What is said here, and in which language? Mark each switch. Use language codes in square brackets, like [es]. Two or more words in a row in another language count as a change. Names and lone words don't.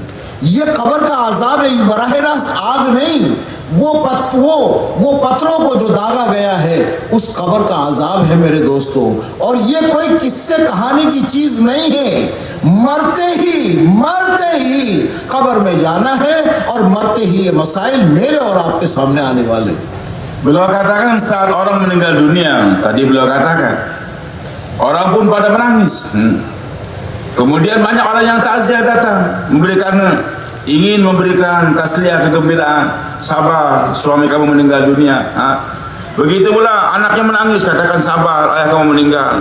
[hi] ये कब्र का अज़ाब है, बराह रास्त आग नहीं, वो पत्थरों को जो दागा गया है उस कब्र का अज़ाब है मेरे दोस्तों। और ये कोई किस्से कहानी की चीज़ नहीं है। मरते ही कब्र में जाना है और मरते ही ये मसाइल मेरे और आपके सामने आने वाले। [id] Beliau katakan saat orang meninggal dunia, tadi beliau katakan orang pun pada menangis. Kemudian banyak orang yang takziah datang, ingin memberikan tasliyah, kegembiraan. Sabar, suami kamu meninggal dunia. Begitu pula anaknya menangis, katakan sabar, ayah kamu meninggal.